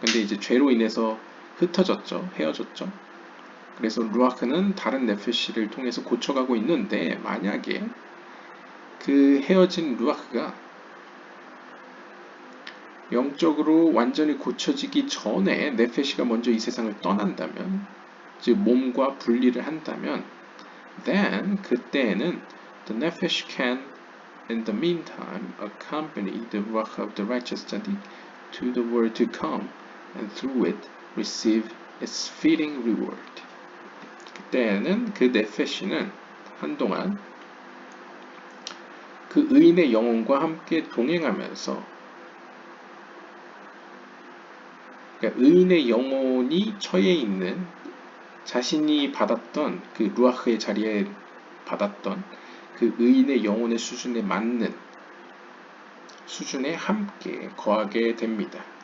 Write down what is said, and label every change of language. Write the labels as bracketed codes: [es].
[ko] 근데 이제 죄로 인해서 흩어졌죠. 헤어졌죠. 그래서 루아흐는 다른 네페시를 통해서 고쳐가고 있는데 만약에 그 헤어진 루아흐가 영적으로 완전히 고쳐지기 전에 네페시가 먼저 이 세상을 떠난다면, 즉 몸과 분리를 한다면, [en] then [ko] 그때에는 [en] the nefesh can in the meantime accompany the ruach of the righteous tzaddik to the world to come and through it receive its fitting reward. [ko] 그때는 그 네페시는 한동안 그 의인의 영혼과 함께 동행하면서, 그러니까 의인의 영혼이 처해 있는 자신이 받았던 그 루아흐의 자리에 받았던 그 의인의 영혼의 수준에 맞는 수준에 함께 거하게 됩니다.